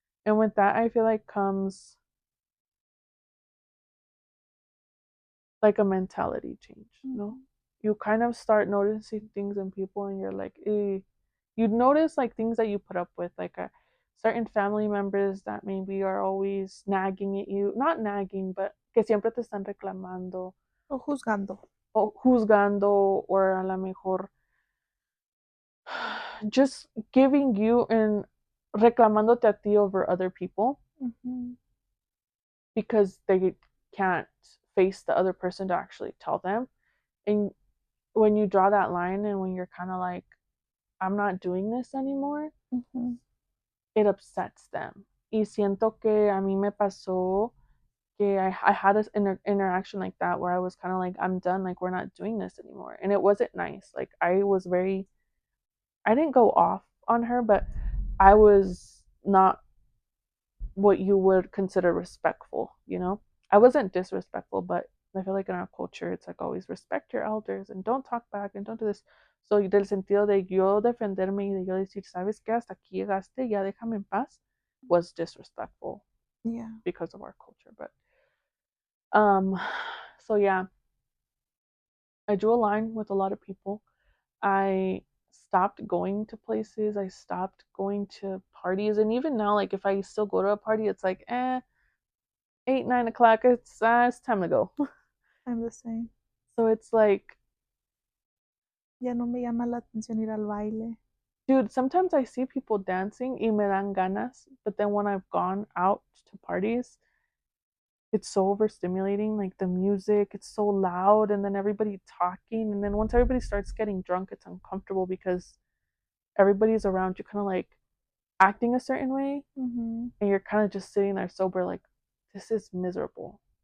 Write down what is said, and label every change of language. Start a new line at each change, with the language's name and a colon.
English: And with that, I feel like comes like a mentality change, you know? You kind of start noticing things in people and you're like, eh. You notice like things that you put up with, like certain family members that maybe are always nagging at you. Not nagging, but
Spanish: que siempre te están reclamando. O juzgando. O juzgando,
English: or
Spanish: a lo mejor
English: just giving you and
Spanish: reclamándote a ti
English: over other people because they can't face the other person to actually tell them. And when you draw that line and when you're kind of like, I'm not doing this anymore, it upsets them.
Spanish: Y siento que a mí me pasó que
English: I had this interaction like that where I was kind of like, I'm done, like, we're not doing this anymore. And it wasn't nice. Like, I didn't go off on her, but I was not what you would consider respectful, you know? I wasn't disrespectful, but I feel like in our culture, it's like always respect your elders and don't talk back and don't do this.
Spanish: So, del sentido de yo defenderme y de yo decir, ¿sabes qué? Hasta aquí llegaste, ya déjame en paz,
English: was disrespectful. Yeah. Because of our culture. But, um, so yeah, I drew a line with a lot of people. I stopped going to places. I stopped going to parties. And even now, like, if I still go to a party, it's like, 8, 9 o'clock, it's time to go. I'm the same. So it's like,
Spanish: Ya no me llama la atención ir al baile.
English: dude, sometimes I see people dancing
Spanish: y me dan ganas,
English: but then when I've gone out to parties, it's so overstimulating. Like the music, it's so loud, and then everybody talking, and then once everybody starts getting drunk, it's uncomfortable because everybody's around you, kind of like acting a certain way, and you're kind of just sitting there sober, like, this is miserable.